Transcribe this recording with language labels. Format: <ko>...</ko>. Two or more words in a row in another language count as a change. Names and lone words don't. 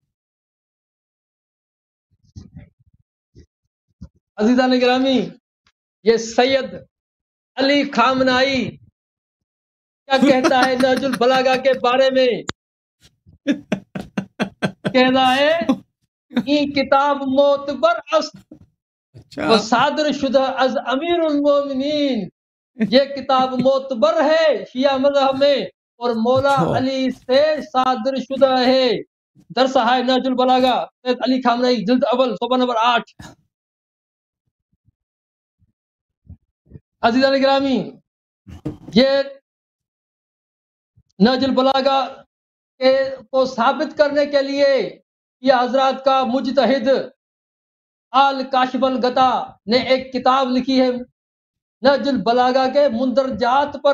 <ur>عزیزان گرامی، یہ سید علی خامنائی کیا کہتا ہے نہج البلاغہ کے بارے میں؟ کہتا ہے</ur> <fa>این کتاب معتبر است و صادر شدہ از امیر المومنین،</fa> <ur>یہ کتاب معتبر ہے شیعہ مذہب میں اور مولا علی سے صادر شدہ ہے۔ درس ہے نہج البلاغہ، سید علی خامنائی، جلد اول، صفحہ نمبر 8۔ عزیزان گرامی، یہ نہج البلاغہ کو ثابت کرنے کے لیے یہ حضرات کا مجتہد آل کاشف الغطا نے ایک کتاب لکھی ہے نہج البلاغہ کے مندرجات پر۔</ur>